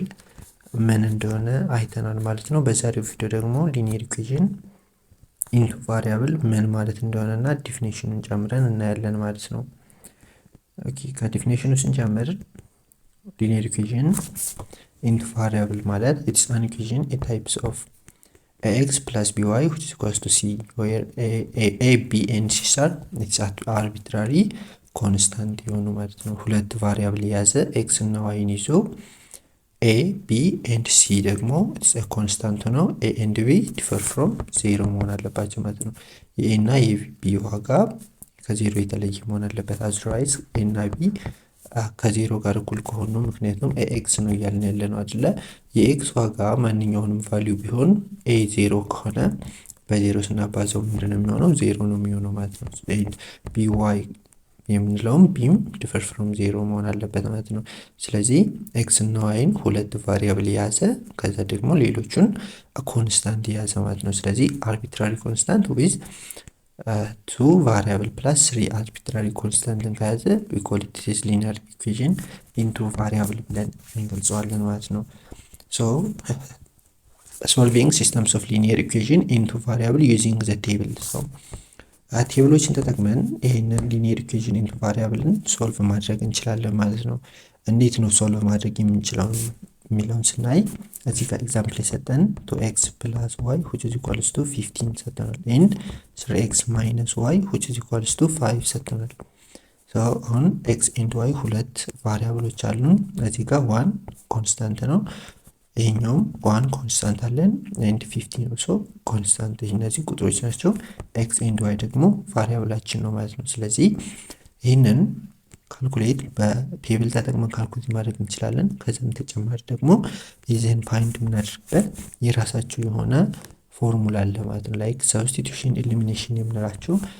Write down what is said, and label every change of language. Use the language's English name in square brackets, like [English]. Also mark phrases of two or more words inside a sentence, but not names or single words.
[Amharic] ምን እንደሆነ አይተናል ማለት ነው። በዛሬው ቪዲዮ ደግሞ [English] linear equation into variable [Amharic] ምን ማለት እንደሆነና ዲፊኒሽኑን ጨምረን እናያለን ማለት ነው። ኦኬ፣ ከዲፊኒሽኑ ስንጀምር [English] linear equation into variable ማለት it's an equation a types of ax plus by which is equals to c where a b and c are it's arbitrary constant [Amharic] የሆኑ ማለት ነው። ሁለት ቫሪያብል የያዘ x እና y ይዞ [English] a b and c [Amharic] ደግሞ [English] it's a constant [Amharic] ነው። [English] a and b differ from 0 [Amharic] መሆን አለባቸው ማለት ነው። a እና የb ዋጋ ከዜሮ የተለየ መሆን አለበት። otherwise a እና b ከዜሮ ጋር እኩል ከሆኑ ምክንያቱም ኤክስ ነው እያልን ያለነው አይደለ? የኤክስ ዋጋ ማንኛውንም ቫልዩ ቢሆን ኤ ዜሮ ከሆነ በዜሮ ስናባዛው ምንድነው የሚሆነው? ዜሮ ነው የሚሆነው ማለት ነው። ቢ ዋይ የምንለውም ቢም [English] differ from zero [Amharic] መሆን አለበት ማለት ነው። ስለዚህ ኤክስ እና ዋይን ሁለት ቫሪያብል የያዘ ከዛ ደግሞ ሌሎቹን ኮንስታንት የያዘ ማለት ነው። ስለዚህ [English] arbitrary constant with two variable plus 3 arbitrary constant [Amharic] ከያዘ [English] we call it this linear equation into variable [Amharic] ብለን እንገልጸዋለን ማለት ነው። so [English] solving systems of linear equation into variable using the table so [Amharic] ቴብሎችን ተጠቅመን ይሄንን [English] linear equation into variableን [Amharic] ሶልቭ ማድረግ እንችላለን ማለት ነው። እንዴት ነው ሶልቭ ማድረግ የምንችለው የሚለውን ስናይ እዚህ ጋር ኤግዛምፕል የሰጠን [English] 2x plus y which is equals to 15 [Amharic] ሰጠናል [English] and 3x minus y which is equals to 5 [Amharic] ሰጠናል። so አሁን [English] x and y [Amharic] ሁለት ቫሪያብሎች አሉን። እዚህ ጋር 1 ኮንስታንት ነው፣ ይሄኛውም 1 ኮንስታንት አለን and 15 ነው። so ኮንስታንት እነዚህ ቁጥሮች ናቸው። [English] x and y [Amharic] ደግሞ ቫሪያብላችን ነው ማለት ነው። ስለዚህ ይሄንን ካልኩሌት በቴብል ተጠቅመን ካልኩሌት ማድረግ እንችላለን። ከዛም ተጨማሪ ደግሞ ይዘን ፋይንድ የምናደርግበት የራሳቸው የሆነ ፎርሙላ አለ ማለት ነው። [English] like substitution elimination [Amharic] የምንላቸው